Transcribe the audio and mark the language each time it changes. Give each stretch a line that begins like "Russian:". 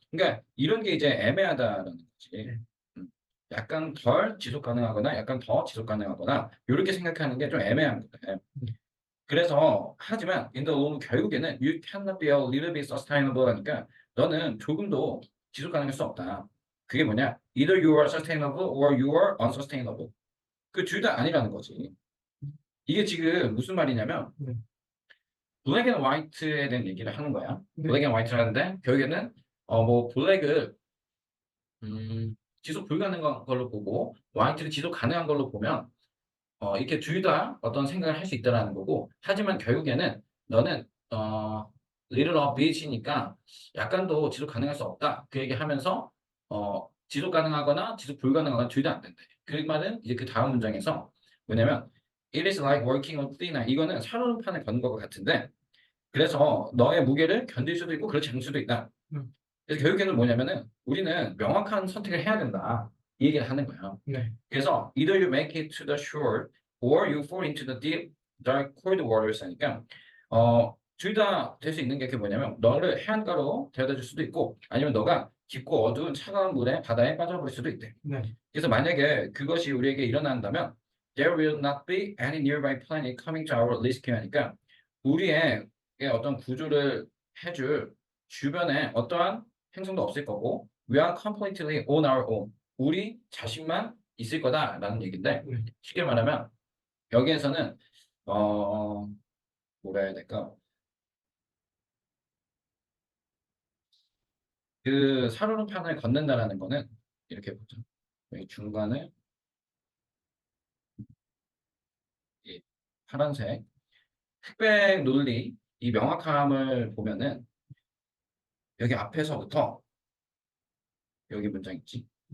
Korean: 그러니까 이런 게 이제 애매하다라는 거지. 네. 약간 덜 지속 가능하거나 약간 더 지속 가능하거나 이렇게 생각하는 게 좀 애매한 거예요. 그래서 하지만
English: in the long
Korean: 결국에는
English: you cannot be a little bit sustainable
Korean: 하니까 너는 조금도 지속 가능할 수 없다. 그게 뭐냐?
English: Either you are sustainable or you are unsustainable.
Korean: 그 둘 다 아니라는 거지. 이게 지금 무슨 말이냐면 네. 블랙 앤 화이트에 대한 얘기를 하는 거야. 네. 블랙 앤 화이트라는데 결국에는 뭐 블랙을 지속 불가능한 걸로 보고 화이트를 지속 가능한 걸로 보면 이렇게 둘 다 어떤 생각을 할 수 있다라는 거고 하지만 결국에는 너는
English: little of bit
Korean: 이니까 약간도 지속 가능할 수 없다. 그 얘기하면서 지속 가능하거나 지속 불가능하거나 둘 다 안 된다. 그 말은 이제 그 다음 문장에서 뭐냐면
English: it is like working on thin ice.
Korean: 이거는 살얼음판을 걷는 것과 같은데 그래서 너의 무게를 견딜 수도 있고 그렇지 않을 수도 있다. 그래서 결국에는 뭐냐면은 우리는 명확한 선택을 해야 된다. 이 얘기를 하는 거야. 네. 그래서
English: either you make it to the shore or you fall into the deep, dark, cold waters
Korean: 하니까 둘 다 될 수 있는 게 그게 뭐냐면 너를 해안가로 데려다 줄 수도 있고 아니면 너가 깊고 어두운 차가운 물에 바다에 빠져버릴 수도 있대. 네. 그래서 만약에 그것이 우리에게 일어난다면
English: there will not be any nearby planet coming to our rescue
Korean: 하니까 우리의 어떤 구조를 해줄 주변에 어떠한 행성도 없을 거고
English: we are completely on our own.
Korean: 우리 자신만 있을 거다라는 얘기인데 네. 쉽게 말하면 여기에서는 뭐라 해야 될까? 그 살얼음판을 걷는다라는 거는 이렇게 보죠. 여기 중간에 이 파란색 흑백 논리 이 명확함을 보면은 여기 앞에서부터 여기 문장 있지.